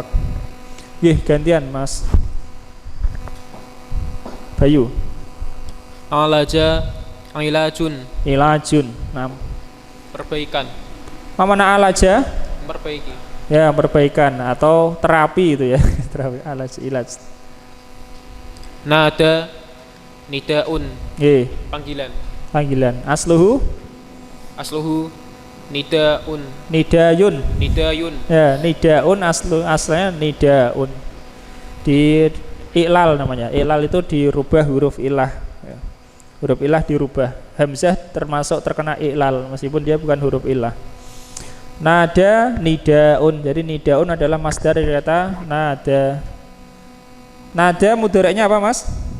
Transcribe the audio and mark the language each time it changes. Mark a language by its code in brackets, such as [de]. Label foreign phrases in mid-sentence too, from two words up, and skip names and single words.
[id] Nggih, gantian Mas Bayu. [ar] عالج علاج, Ilajun. [id] perbaikan, Mana alaja? memperbaiki. Ya, perbaikan atau terapi itu ya. Terapi [ar] علاج علاج. Nada, nidaun, [jv] Nggih, [id] panggilan. panggilan. Asluhu [ar] أصله نداء, nidayun. nidayun. [id] Ya, nidaun asalnya nidaun. Di iklal namanya. Iklal itu dirubah huruf ilah. Ya. Huruf ilah dirubah. Hamzah termasuk terkena iklal meskipun dia bukan huruf ilah. [ar] نادى نداء. [id] Jadi nidaun adalah masdar dari kata nada. Nada mudhari'nya apa, Mas?